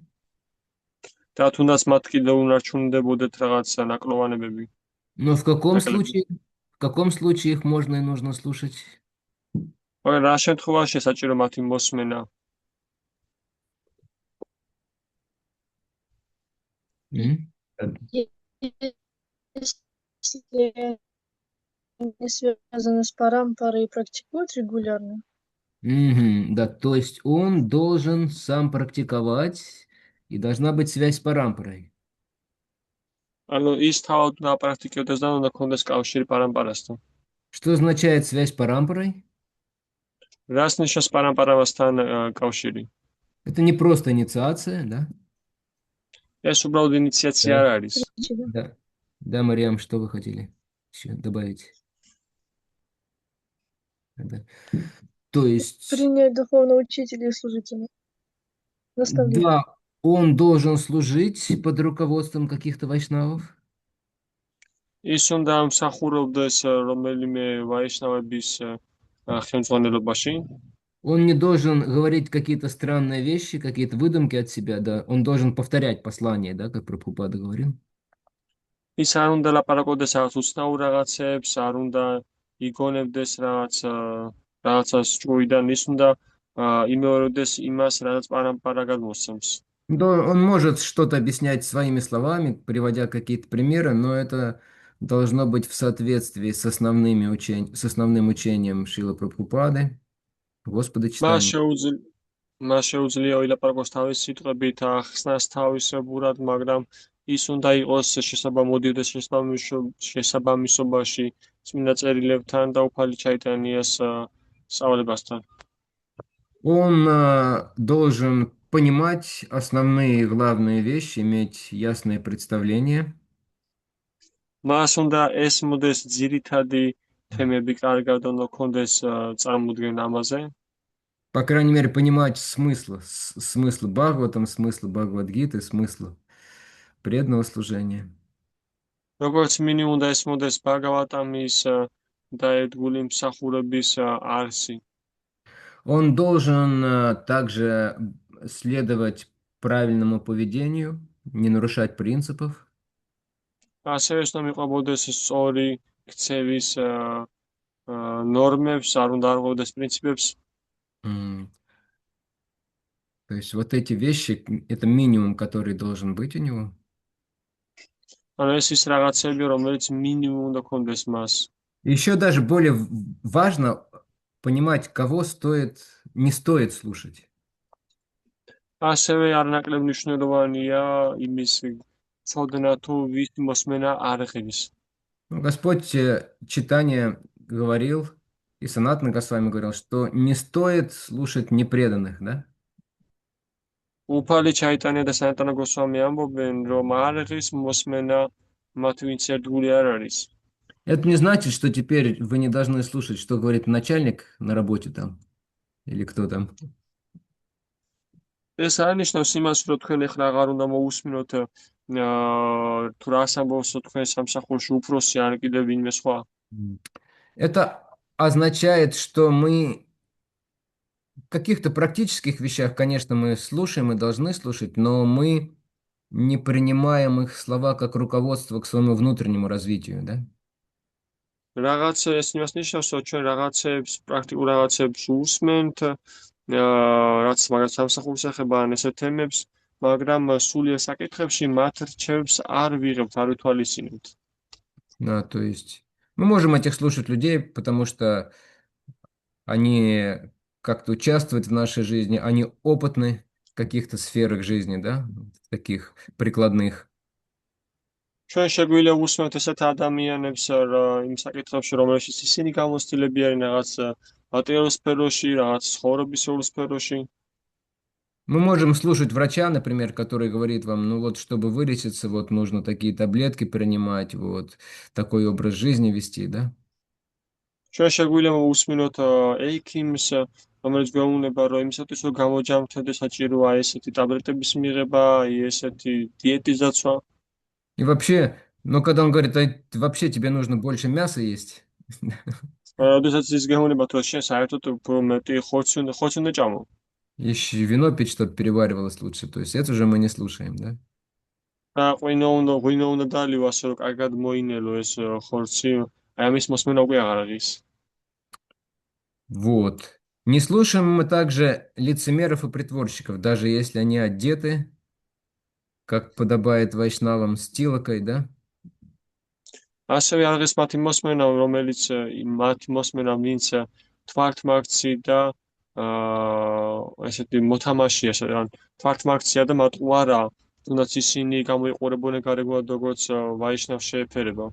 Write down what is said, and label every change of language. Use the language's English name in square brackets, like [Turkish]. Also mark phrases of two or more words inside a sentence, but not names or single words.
[Georgian] და თუნდაც მათ კიდევ უნარჩუნდებოდეთ რაღაც ნაკლოვანებები. [Russian] Но [Georgian] ნაკლები. [Russian] в каком случае их можно и нужно слушать? [Georgian] მაგრამ რა შემთხვევაში საჭირო მათი მოსმენა? М? [Russian] Если они связаны с парампарой и практикуют регулярно, Мгм, да, то есть он должен сам практиковать, и должна быть связь с парампарой. [Georgian] ანუ ის თავად უნდა აპრაქტიკებდეს და უნდა ქონდეს კავშირი პარამპარასთან. [Russian] Что означает связь с парампарой? [Georgian] რას ნიშნავს პარამპარავასთან კავშირი? [Russian] Это не просто инициация, да? [Georgian] ეს უბრალოდ ინიციაცია [Russian] Да. [Georgian] არ არის. [Russian] встречи, да? Да, да, Мариам, что вы хотели еще добавить? Да. То есть, Принять духовного учителя и служителя, наставления. да, он должен служить под руководством каких-то вайшнавов. [Georgian] ის უნდა მსახურობდეს რომელიმე ვაიშნავების ხელმძღვანელობაში. [Russian] Он не должен говорить какие-то странные вещи, какие-то выдумки от себя, да. Он должен повторять послание, да, как Прабхупада говорил. [Georgian] ის არ უნდა ლაპარაკობდეს რაღაც უცნაურ რაღაცებს, არ უნდა იგონებდეს რაღაცას ჭუიდან, ის უნდა იმეორებდეს იმას, რაც პარამპარა გადმოსცემს. [Russian] Да, он может что-то объяснять своими словами, приводя какие-то примеры, но это должно быть в соответствии с с основным учением Шрилы Прабхупады, Господа [Georgian] მას [Russian] читания. [Georgian] შეუძლია ვილაპარაკოს თავის სიტყვებით, ახსნას თავისებურად, მაგრამ ის უნდა იყოს შესაბამოდიდეს შესაბამისობაში წმინდა წერილებთან და უფალი ჩაიტანიას სწავლებასთან. [Russian] Он должен понимать основные главные вещи, иметь ясное представление. [Georgian] მას უნდა ესმოდეს ძირითადი თემები კარგად, უნდა ქონდეს წარმოდგენა ამაზე. [Russian] По крайней мере, понимать смысл Бхагаватам, смысл Бхагавад-гиты, смысл преданного служения. [Georgian] როგორც მინიმუმ უნდა ესმოდეს ბაგავატამის დაერგული მსახურების არსი. [Russian] Он должен также следовать правильному поведению, не нарушать принципов. [Georgian] ასევე უნდა მიყვებოდეს სწორი ქცევის ნორმებს, არ უნდა არღვევდეს პრინციპებს. [Russian] То есть вот эти вещи, это минимум, который должен быть у него. [Georgian] ანუ ეს ის რაღაცები, რომელიც მინიმუმ უნდა ქონდეს მას. [Russian] Еще даже более важно понимать, кого не стоит слушать. [Georgian] ასევე არნაკლებ მნიშვნელოვანია იმის ცოდნა თუ ვის მოსმენა არ ღირს. [Russian] Господь читание говорил, и Санатана Госвами говорил, что не стоит слушать непреданных, да? [Georgian] უფალი ჩაიტანია და სანატანა გოსვამი ამბობენ, რომ არ ღირს მოსმენა მათ ვინც ერთგული არ არის. [Russian] Это не значит, что теперь вы не должны слушать, что говорит начальник на работе там, или кто там. [Georgian] ეს არ ნიშნავს იმას, რომ თქვენ ახლა აღარ უნდა მოусმინოთ თუ რას ამბობს თქვენ სამსახურში უფროსი ან კიდევ ვინმე სხვა. [Russian] Это означает, что мы в каких-то практических вещах, конечно, мы слушаем и должны слушать, но мы не принимаем их слова как руководство к своему внутреннему развитию, да? [Georgian] რაღაც ეს იმას ნიშნავს, რომ ჩვენ რაღაცებს პრაქტიკულ რაღაცებს უსმენთ, რაც მაგას სამსახურს ეხება ან ესეთ თემებს, მაგრამ სულიერ საკითხებში მათ რჩევებს არ ვიღებთ, არ ვითვალისწინებთ. [Russian] Да, то есть мы можем этих слушать людей, потому что они как-то участвуют в нашей жизни, они опытны в каких-то сферах жизни, да, таких прикладных. [Georgian] ჩვენ შეგვიძლია უსმენთ ესეთ ადამიანებს იმ საკითხებში, რომელშიც ისინი გამოცდილები არიან რაღაც მატერიალურ სფეროში, რაღაც ცხოვრებისეულ სფეროში. [Russian] Мы можем слушать врача, например, который говорит вам, ну вот, чтобы вылечиться, вот нужно такие таблетки принимать, вот такой образ жизни вести, да? [Georgian] ჩვენ შეგვიძლია უსმინოთ ექიმს, რომელიც გვეუბნება, რომ იმისათვის, რომ გამოჯამრთდეთ, საჭიროა ესეთი ტაბლეტების მიღება, ესეთი დიეტის დაცვა. [Russian] И вообще, ну, когда он говорит, вообще тебе нужно больше мяса есть. [Georgian] როდესაც ის გეუბნება, რომ შენ საერთოდ უფრო მეტი ხორცი უნდა ჭამო. [Russian] Еще вино пить, чтобы переваривалось лучше. То есть это уже мы не слушаем, да? [Georgian] ღვინო უნდა დაალიო, ასე რომ კარგად მოინელო ეს ხორცი, აი ამის მოსმენა უკვე აღარ არის. [Russian] Вот. Не слушаем мы также лицемеров и притворщиков, даже если они одеты, как подобает вайшнавам, с тилокой, да? [Georgian] ასევე არ არის მათი მოსმენა, რომელიც მათი მოსმენა, ვინც თვალთმარცი და ესეთი მოთამაშეა, ან თვალთმარცია და მატყუ არა, თუნდაც ისინი გამოიყურებოდნენ გარეგნულად როგორც ვაიშნავს შეეფერება.